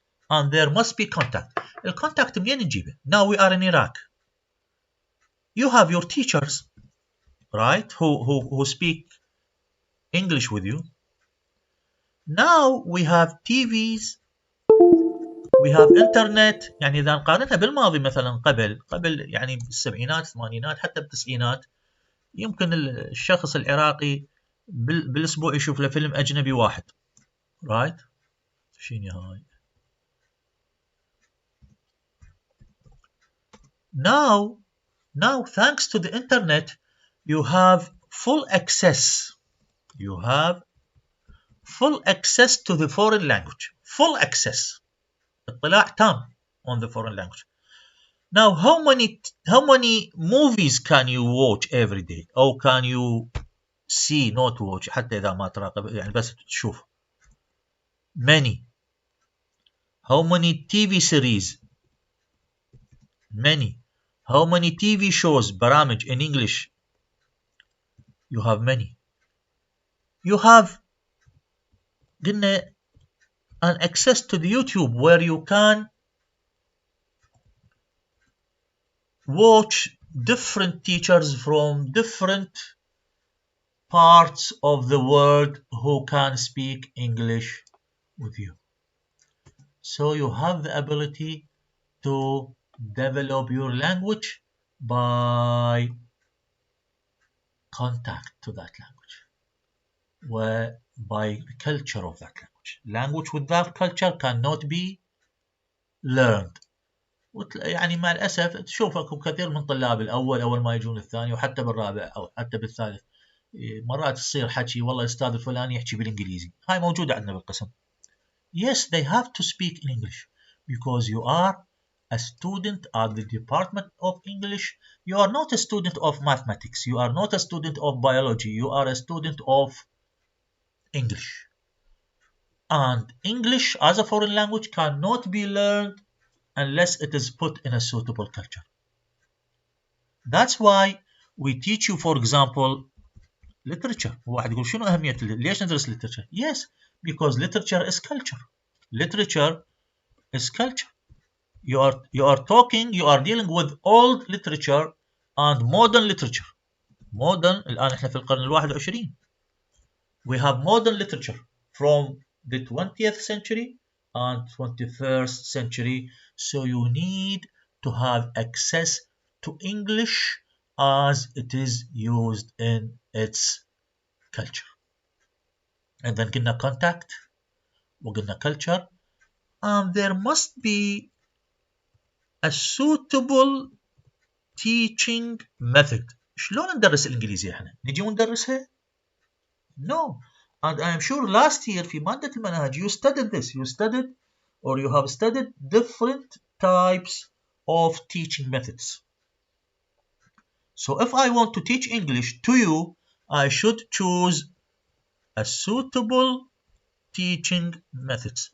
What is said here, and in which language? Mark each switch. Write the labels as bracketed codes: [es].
[en] And there must be contact. [ar] الcontact منين نجيبه؟ [en] Now we are in Iraq. You have your teachers, right, who speak English with you. Now we have TVs, we have internet. [ar] يعني إذا نقارنها بالماضي مثلا قبل يعني بالسبعينات الثمانينات حتى بالتسعينات، يمكن الشخص العراقي بالأسبوع يشوف له فيلم أجنبي واحد. [en] right. [ar] شنو هاي؟ [en] Now thanks to the internet you have full access. You have full access to the foreign language. Full access. [ar] اطلاع تام [en] on the foreign language. Now how many movies can you watch every day? Or can you see, not watch [ar] حتى إذا ما تراقب يعني بس تشوف. [en] Many. How many TV series? Many. How many TV shows برامج in English? You have many. You have [ar] قلنا [en] an access to the YouTube where you can watch different teachers from different parts of the world who can speak English with you. So you have the ability to develop your language by contact to that language, where by the culture of that language. Language without culture cannot be learned. [ar] يعني مع الأسف تشوف أكو كثير من طلاب الأول أول ما يجون الثاني وحتى بالرابع أو حتى بالثالث مرات تصير حكي والله الأستاذ الفلاني يحكي بالإنجليزي. هاي موجودة عندنا بالقسم. [en] Yes, they have to speak in English because you are a student at the Department of English. You are not a student of mathematics. You are not a student of biology. You are a student of English. And English as a foreign language cannot be learned unless it is put in a suitable culture. That's why we teach you, for example, literature. [ar] واحد يقول شنو أهمية ليش ندرس literature? [en] Yes, because literature is culture. Literature is culture. You are dealing with old literature and modern literature. [ar] Modern الآن احنا في القرن ال21. [en] We have modern literature from the 20th century and 21st century. So you need to have access to English as it is used in its culture. And then [ar] قلنا [en] contact [ar] وقلنا [en] culture, and there must be a suitable teaching method. [ar] شلون ندرس الإنجليزية احنا؟ نجي وندرسها؟ No. [en] And I am sure last year [ar] في مادة المنهج [en] you studied this. You studied or you have studied different types of teaching methods. So if I want to teach English to you, I should choose a suitable teaching methods.